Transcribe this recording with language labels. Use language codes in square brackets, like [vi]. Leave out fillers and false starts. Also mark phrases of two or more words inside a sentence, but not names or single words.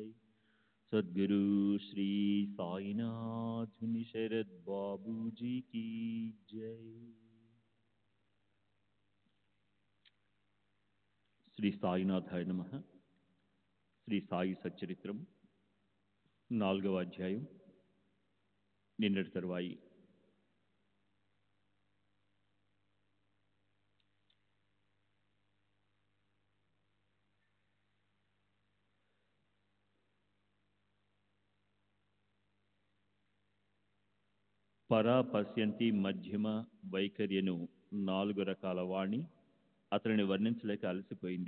[hi] सद्गुरु श्री साईनाथ शरद बाबू जी की जय। [sa] శ్రీ సాయినాథాయ నమః. [te] శ్రీ సాయి సచ్చరిత్రం 4వ అధ్యాయం. నిన్నటి తరువాయి. పరా పశ్యంతి మధ్యమ వైఖర్యను 4 రకాల వాణి అతనిని వర్ణించలేక అలసిపోయింది.